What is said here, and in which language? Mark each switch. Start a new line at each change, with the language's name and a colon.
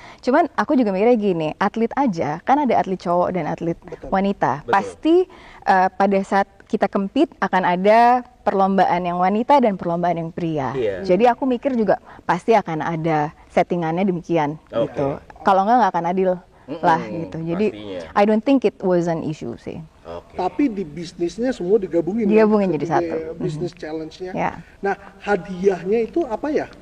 Indonesian: Cuman aku juga mikirnya gini, atlet aja, kan ada atlet cowok dan atlet wanita. Pasti pada saat kita compete akan ada perlombaan yang wanita dan perlombaan yang pria. Jadi aku mikir juga pasti akan ada settingannya demikian gitu. Kalau nggak akan adil lah gitu.
English: Jadi I don't think it was an issue sih.
Indonesian: Tapi di bisnisnya semua digabungin jadi satu. Bisnis challenge-nya. Nah, hadiahnya itu apa ya?